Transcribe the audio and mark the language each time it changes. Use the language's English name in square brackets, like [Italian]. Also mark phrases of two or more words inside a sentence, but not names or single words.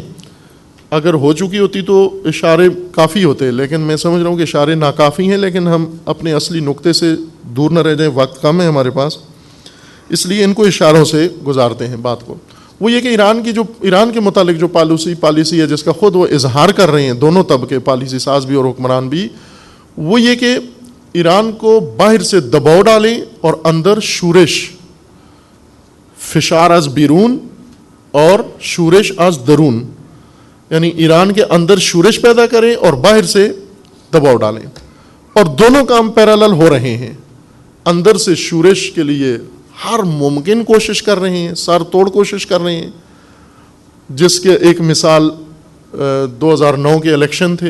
[Urdu] اگر ہو چکی ہوتی تو اشارے کافی ہوتے, لیکن میں سمجھ رہا ہوں کہ اشارے ناکافی ہیں, لیکن ہم اپنے اصلی نقطے سے دور نہ رہ جائیں, وقت کم ہے ہمارے پاس, اس لیے ان کو اشاروں سے گزارتے ہیں بات کو. وہ یہ کہ ایران کے متعلق جو پالیسی ہے جس کا خود وہ اظہار کر رہے ہیں دونوں طبقے, پالیسی ساز بھی اور حکمران بھی, وہ یہ کہ ایران کو باہر سے دباؤ ڈالیں اور اندر شورش, [Persian] فشار از بیرون [Urdu] اور [Persian] شورش از درون, [Urdu] یعنی ایران کے اندر شورش پیدا کریں اور باہر سے دباؤ ڈالیں. اور دونوں کام پیرالل ہو رہے ہیں. اندر سے شورش کے لیے ہر ممکن کوشش کر رہے ہیں, سر توڑ کوشش کر رہے ہیں, جس کے ایک مثال 2009 کے الیکشن تھے.